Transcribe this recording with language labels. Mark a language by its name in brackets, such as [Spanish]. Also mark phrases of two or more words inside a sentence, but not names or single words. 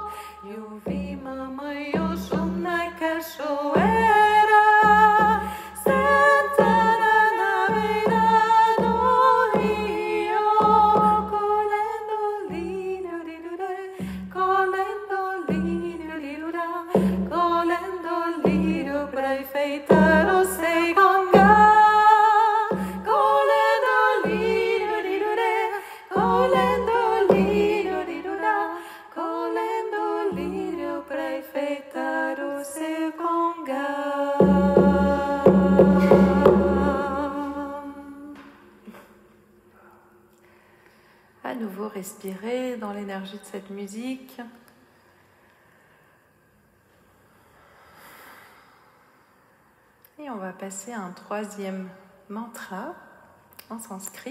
[Portuguese] Eu vi mamãe Oxum na cachoeira, sentada na beira do rio, colhendo lírio-lírio-ré, colhendo lírio-lírio-rá, colhendo lírio pra enfeitar o Segonga. Colhendo lírio-lírio-ré, colhendo lírio-lírio-rá, colhendo lírio pra enfeitar o Segonga. [French] À nouveau, respirez dans l'énergie de cette musique. Et on va passer à un troisième mantra en sanskrit.